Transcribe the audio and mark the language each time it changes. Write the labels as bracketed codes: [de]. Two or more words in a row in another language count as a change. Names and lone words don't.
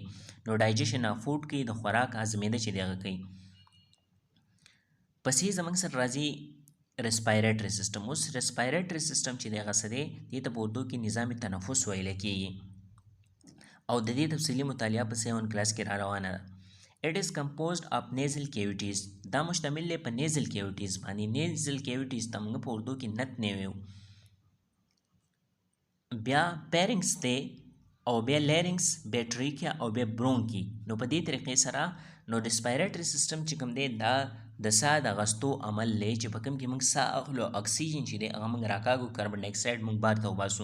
[ps] نو [en] digestion of food [ps] کوي، د خوراک هضمېده چې دی هغه کوي. پسې زموږ سره راځي [en] respiratory system. [ps] اوس [en] respiratory system [ps] چې دی هغه څه دی؟ دې ته په اردو کې [ur] نظام تنفس [ps] ویلی کېږي او د دې تفصیلي مطالعه په 7 کلاس کې را روانه ده. [en] It is composed of nasal cavities. [ps] دا مشتمل دی په [en] nasal cavities [ps] باندې. [en] nasal cavities [ps] ته موږ په اردو کې نت نه ویو. بیا پیرنګس دی او بیا لیرنګس، بیا ټریکیا او بیا برونکی. نو په دې طریقې سره نو [en] respiratory system [ps] چې کوم دی دا د ساه د اخیستو عمل دی چې په کوم کې موږ ساه اخلو، اکسیجن چې دی هغه موږ راکاږو، [en] carbon dioxide [ps] موږ بار ته وباسو.